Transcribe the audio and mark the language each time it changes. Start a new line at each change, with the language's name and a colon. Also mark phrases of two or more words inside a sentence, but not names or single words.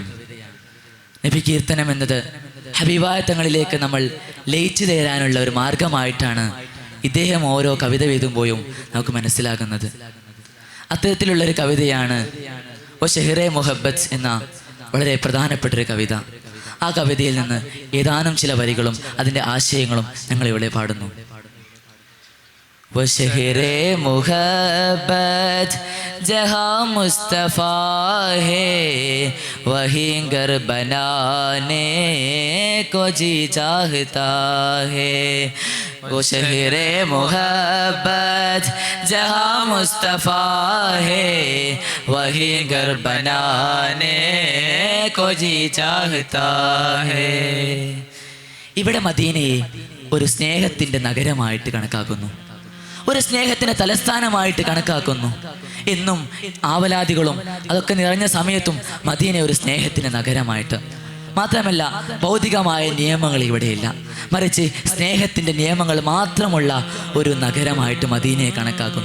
Malayalam: നബി കീർത്തനം എന്നത് ഹബീബായ തങ്ങളിലേക്ക് നമ്മൾ ലയിച്ചു തേരാനുള്ള ഒരു മാർഗമായിട്ടാണ് ഇദ്ദേഹം ഓരോ കവിത എഴുതുമ്പോഴും നമുക്ക് മനസ്സിലാകുന്നത്. അത്തരത്തിലുള്ളൊരു കവിതയാണ് ഓ ഷെഹ്റെ മുഹബ്ബത്ത് എന്ന വളരെ പ്രധാനപ്പെട്ടൊരു കവിത. ആ കവിതയിൽ നിന്ന് ഏതാനും ചില വരികളും അതിൻ്റെ ആശയങ്ങളും ഞങ്ങളിവിടെ പാടുന്നു.
Urdu: وہ شہرِ محبت جہاں مصطفیٰ ہے وہیں گھر بنانے کو جی چاہتا ہے. وہ شہرِ محبت جہاں مصطفیٰ ہے وہیں گھر بنانے کو جی چاہتا ہے.
Malayalam: ഇവിടെ മദീനയെ ഒരു സ്നേഹത്തിൻ്റെ നഗരമായിട്ട് കണക്കാക്കുന്നു, ഒരു സ്നേഹത്തിന് തലസ്ഥാനമായിട്ട് കണക്കാക്കുന്നു. എന്നും ആവലാദികളും അതൊക്കെ നിറഞ്ഞ സമയത്തും മദീന ഒരു സ്നേഹത്തിന് നഗരമായിട്ട്, മാത്രമല്ല ഭൗതികമായ നിയമങ്ങൾ ഇവിടെയില്ല, മറിച്ച് സ്നേഹത്തിൻ്റെ നിയമങ്ങൾ മാത്രമുള്ള ഒരു നഗരമായിട്ട് മദീനയെ കണക്കാക്കുന്നു.